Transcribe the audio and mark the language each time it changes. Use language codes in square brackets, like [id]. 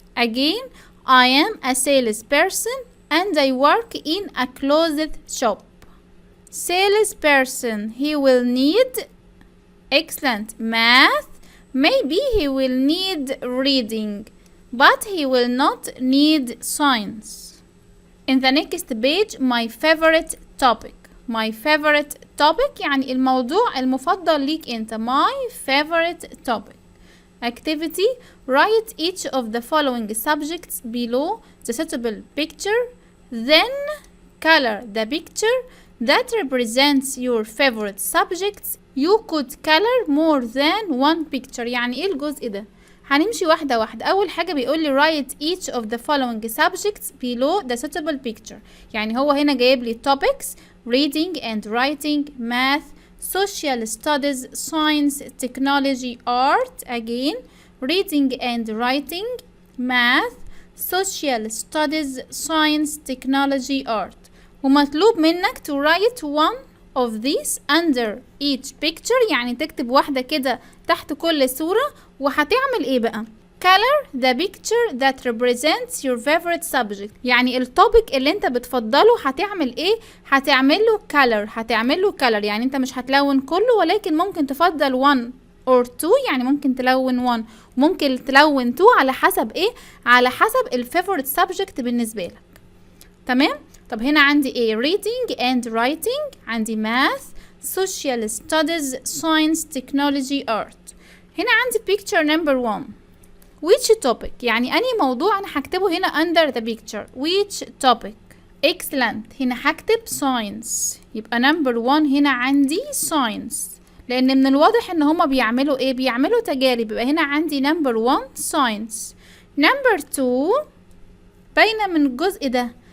[en] Again, I am a salesperson and I work in a clothes shop. Salesperson, he will need, excellent, math. Maybe he will need reading, but he will not need science. In the next page, my favorite topic. My favorite topic [ar] يعني الموضوع المفضل ليك انت. [en] My favorite topic. Activity. Write each of the following subjects below the suitable picture. Then color the picture that represents your favorite subjects. You could color more than one picture. [ar] يعني ايه الجزء ده؟ هنمشي واحدة واحدة. أول حاجة بيقول لي [en] write each of the following subjects below the suitable picture. [ar] يعني هو هنا جايب لي [en] topics reading and writing, math, social studies, science, technology, art. Again, reading and writing, math, social studies, science, technology, art. [ar] ومطلوب منك [en] to write one of these under each picture. [ar] يعني تكتب واحدة كده تحت كل صورة. وهتعمل ايه بقى؟ [en] color the picture that represents your favorite subject. [ar] يعني التوبيك اللي انت بتفضله هتعمل ايه؟ هتعمله color. يعني انت مش هتلون كله، ولكن ممكن تفضل [en] 1 or 2. [ar] يعني ممكن تلون 1 وممكن تلون 2 على حسب ايه؟ على حسب [en] الفيفوريت سبجكت [ar] بالنسبة لك. تمام؟ طب هنا عندي ايه؟ [en] reading and writing، عندي math، social studies، science، technology، art. [ar] هنا عندي [en] picture number 1. which topic [ar] يعني أنهي موضوع أنا هكتبه هنا [en] under the picture. which topic. excellent. [ar] هنا هكتب science. يبقى number 1 هنا عندي science، لأن من الواضح إن هما بيعملوا إيه؟ بيعملوا تجارب. يبقى هنا عندي number 1 science. number 2 باينة من الجزء ده